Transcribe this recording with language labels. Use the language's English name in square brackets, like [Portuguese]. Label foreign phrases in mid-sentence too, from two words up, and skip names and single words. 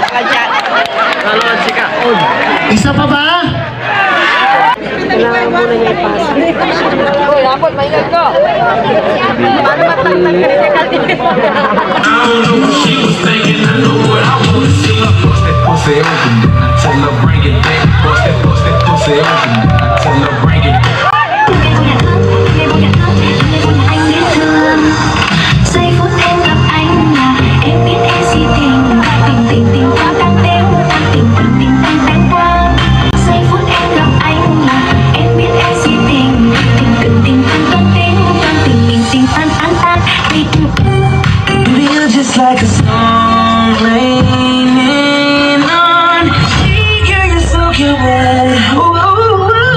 [Filipino] Isa pa ba? [English] She was thinking, I know what I wanna see. Bust that pussy open, I tell her bring it back. Bust that pussy open, I tell her bring it back. [Vietnamese] Giây phút em gặp anh là em biết em si tình tình tình tình tang tang teng tang tình tình tình tang tang tang. Giây phút em gặp anh là em biết em si tình tình tình tình tang tang teng tang tình tình tình tang tang tang. [English] Feel just like a song raining on me. Girl, you're so cute. Ooh, ooh, ooh.